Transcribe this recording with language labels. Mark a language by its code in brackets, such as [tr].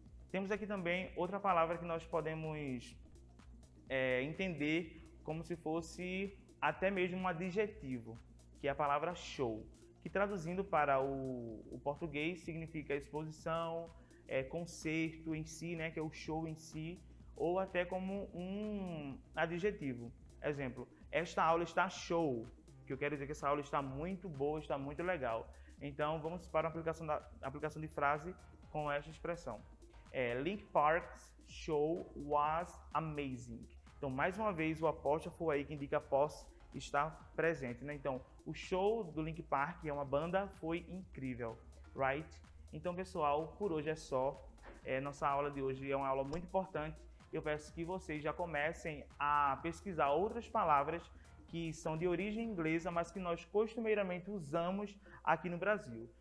[pt] Temos aqui também outra palavra que nós podemos entender como se fosse até mesmo um adjetivo, que é a palavra show, que traduzindo para o português significa exposição, concerto em si, né, que é o show em si, ou até como um adjetivo. Exemplo, esta aula está show, que eu quero dizer que essa aula está muito boa, está muito legal. Então vamos para a aplicação de frase com esta expressão. [en] Linkin Park's show was amazing. [pt] Então, mais uma vez, o apóstrofo aí que indica após está presente, né? Então, o show do Linkin Park, é uma banda, foi incrível, right? Então, pessoal, por hoje é só. Nossa aula de hoje é uma aula muito importante. Eu peço que vocês já comecem a pesquisar outras palavras que são de origem inglesa, mas que nós costumeiramente usamos aqui no Brasil.